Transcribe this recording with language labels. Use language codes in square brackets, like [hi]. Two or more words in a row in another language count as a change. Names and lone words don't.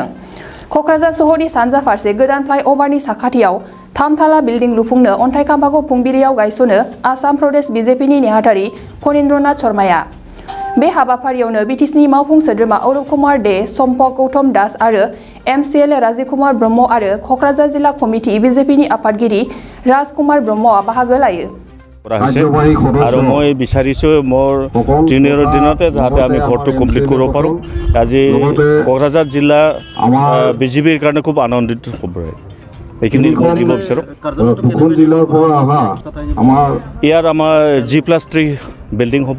[brx] क'क्राझार सहरनि सानजा फारसे गोदान फ्लाइअभारनि साखाथियाव 3 थाला बिल्डिं लुफुंनो अन्थाइ खाम्फाखौ फुंबिलियाव गायसनो आसाम प्रदेश बीजेपीनि नेहाथारि फणीन्द्रनाथ शर्माया। बे हाबाफारियावनो बिटिसिनि मावफुं सोद्रोमा अरुप कुमार दे, सम्पक गौतम दास आरो MCL राजीव कुमार ब्रह्म आरो क'क्राझार जिल्ला कमिटि बीजेपीनि आफादगिरि राजकुमार ब्रह्मआ बाहागो लायो। [as] আৰু মই বিচাৰিছো মোৰ 3 দিনৰ দিনতে যাতে আমি ঘৰটো কমপ্লিট কৰিব পাৰোঁ। আজি কক্ৰাঝাৰ জিলা বিজেপিৰ কাৰণে খুব আনন্দিত হ'ব। এইখিনি দিব বিচাৰোঁ। ইয়াৰ আমাৰ G+3 বিল্ডিং হ'ব।